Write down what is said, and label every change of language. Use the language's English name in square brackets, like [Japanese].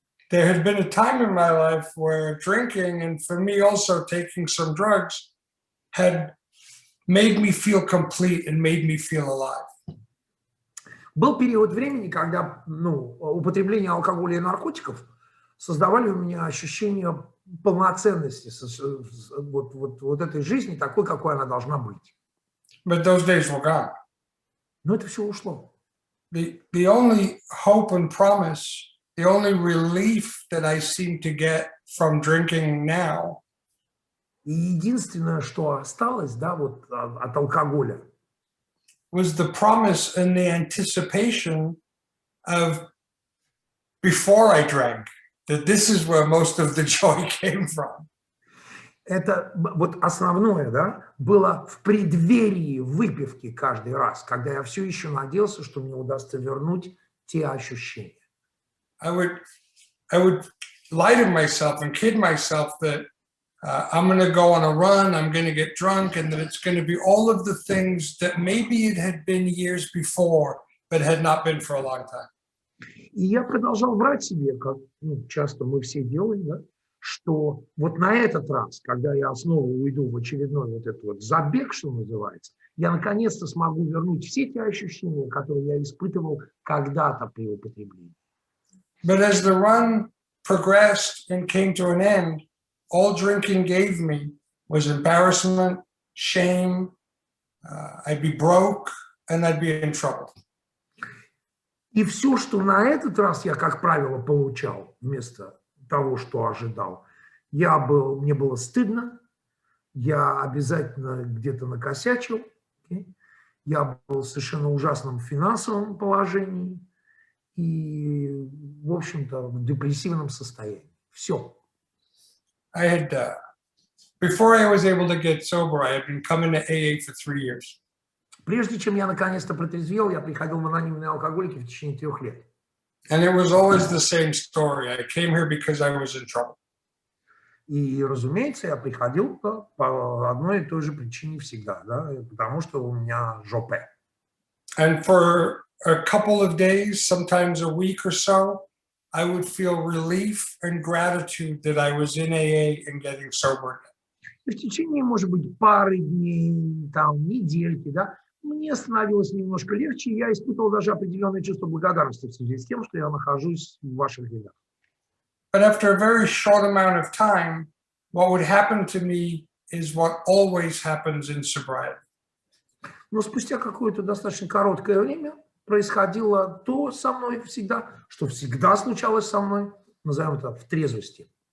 [English] There had been a time in my life where drinking, and for me also taking some drugs, had made me feel complete and made me feel alive. [Russian] Был период времени, когда употребление алкоголя и наркотиков создавали у меня ощущение полноценности вот этой жизни, такой, какой она должна быть. [English] But those days were gone. [Russian] Но это все ушло. [English] The only hope and promise, the only relief that I seem to get from drinking now [Russian] И единственное, что осталось, да, вот от алкоголя, [English] was the promise and the anticipation of before I drank, that this is where most of the joy came from. [Russian] это вот основное, да, было в преддверии выпивки каждый раз, когда я все еще надеялся, что мне удастся вернуть те ощущения. [English] I would lie to myself and kid myself that I'm going to go on a run, I'm going to get drunk, and that it's going to be all of the things that maybe it had been years before, but had not been for a long time. [Russian] И я продолжал врать себе, как часто мы все делаем, да, что вот на этот раз, когда я снова уйду в очередной вот этот вот забег, что называется, я наконец-то смогу вернуть все те ощущения, которые я испытывал когда-то при употреблении. [English] But as the run progressed and came to an end, all drinking gave me was embarrassment, shame, I'd be broke, and I'd be in trouble. [Russian] И все, что на этот раз я, как правило, получал вместо того, что ожидал, мне было стыдно, я обязательно где-то накосячил, я был в совершенно ужасном финансовом положении и, в общем-то, в депрессивном состоянии. Все. [English] I had, before I was able to get sober, I had been coming to AA for 3 years. [Russian] Прежде чем я наконец-то протрезвел, я приходил в анонимные алкоголики в течение 3 лет. [English] And it was always the same story. I came here because I was in trouble. [Russian] И, разумеется, я приходил по одной и той же причине всегда, да, потому что у меня жопе. [English] And for a couple of days, sometimes a week or so, I would feel relief and gratitude that I was in AA and getting sober. [Russian] И в течение, может быть, пары дней, там, недельки, да, мне становилось немножко легче, и я испытывал даже определенное чувство благодарности в связи с тем, что я нахожусь в ваших рядах. [English] But after a very short amount of time, what would happen to me is what always happens in sobriety. [Russian] Но спустя какое-то достаточно короткое время происходило то со мной всегда, что всегда случалось со мной, назовем это, в трезвости.